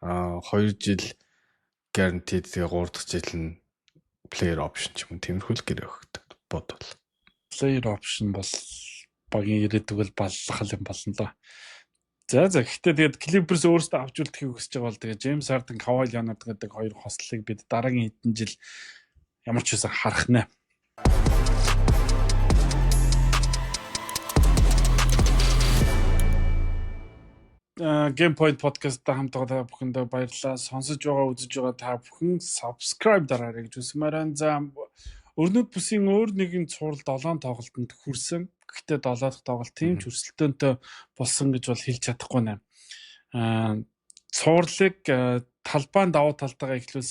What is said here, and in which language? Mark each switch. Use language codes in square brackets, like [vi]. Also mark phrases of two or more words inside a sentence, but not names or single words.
[mn] 2 жил guaranteed тэгээ 3 дахь жил нь [en] player option [mn] ч юм уу тиймэрхүү л гэрээ өгдөг бодвол. [en] Player option [mn] бол багийн ирээдүг л баллах юм болно лоо. За гэхдээ тэгээд Clippers өөрсдөө авч үлдэхийг хүсэж байгаа бол тэгээд James Harden, Kawhi Leonard гэдэг хоёр хослыг бид дараагийн хэдэн жил ямар ч үсэн харах нэ. Game Point podcast-та хамтдаа бүхэндээ баярлалаа. Сонсож байгаа, үзэж байгаа та бүхэн subscribe дараарай гэж хүсмээр. За өрнөд бүсийн өөр нэгэн цуврал 7 тоглолтод хүрсэн. Гэхдээ 7 дахь тоглолт тийм ч өрсөлдөөнтэй болсон гэж бол хэлж чадахгүй нэ. Цувралыг талбайн давуу талтайгаа эхлүүлсэн.